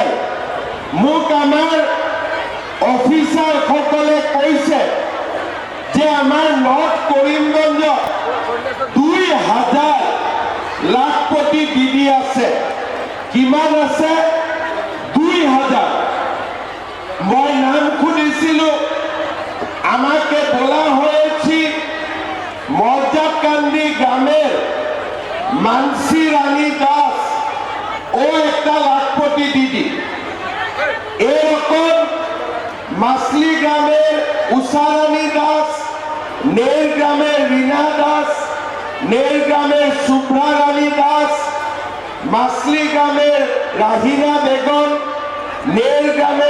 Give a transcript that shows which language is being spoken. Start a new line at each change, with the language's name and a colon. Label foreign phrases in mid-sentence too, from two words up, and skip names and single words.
Assamese: মোক আমাৰ অফিচাৰসকলে কৈছে যে আমাৰ নৰ্থ কৰিমগঞ্জত 2000 লাখপতি দিদি আছে। কিমান আছে? 2000।
Bangla: মই নাম খুঁজেছিলো, আমাকে বলা হয়েছে মর্যাদকান্দি গ্রামের মানসী রানী দাস ও একটা লাখপতি দিদি। এরকম মাসলি গ্রামের উষারানী দাস, নেল গ্রামের রীনা দাস, নেল গ্রামের শুভ্রা রানী দাস, মাসলি গ্রামের রাহিনা বেগম, নেল গ্রামের